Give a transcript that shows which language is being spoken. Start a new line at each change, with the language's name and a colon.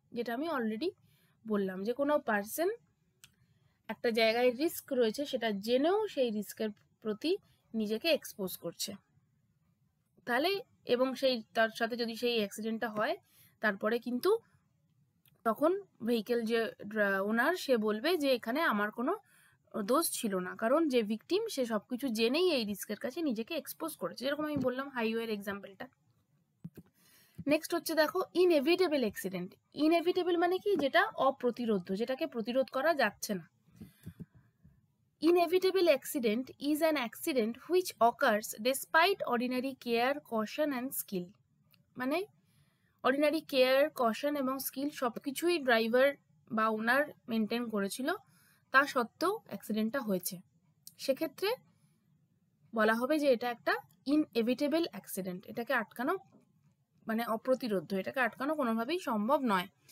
Bangla: যেটা আমি অলরেডি বললাম যে কোনো পারসন একটা জায়গায় রিস্ক রয়েছে সেটা জেনেও সেই রিস্কের প্রতি নিজেকে এক্সপোজ করছে, তাহলে এবং সেই তার সাথে যদি সেই অ্যাক্সিডেন্টটা হয় তারপরে কিন্তু তখন ভেহিকেল যে ওনার সে বলবে যে এখানে আমার কোনো দোষ ছিল না, কারণ যে ভিকটিম সে সবকিছু জেনেই এই রিস্কের কাছে নিজেকে এক্সপোজ করেছে, যেরকম আমি বললাম হাইওয়ের এক্সাম্পলটা। নেক্সট হচ্ছে দেখো ইনএভিটেবল অ্যাক্সিডেন্ট। ইনএভিটেবল মানে কি? যেটা অপ্রতিরোধ্য, যেটাকে প্রতিরোধ করা যাচ্ছে না।
English: Inevitable accident is an accident which occurs despite ordinary care, caution and skill।
Bangla: মানে অর্ডিনারি কেয়ার, কশন এবং স্কিল সবকিছুই ড্রাইভার বা ওনার মেনটেন করেছিল, তা সত্ত্বেও অ্যাক্সিডেন্টটা হয়েছে, সেক্ষেত্রে বলা হবে যে এটা একটা ইনএভিটেবল অ্যাক্সিডেন্ট। এটাকে আটকানো মানে অপ্রতিরোধ্য, এটাকে আটকানো কোনোভাবেই সম্ভব নয়।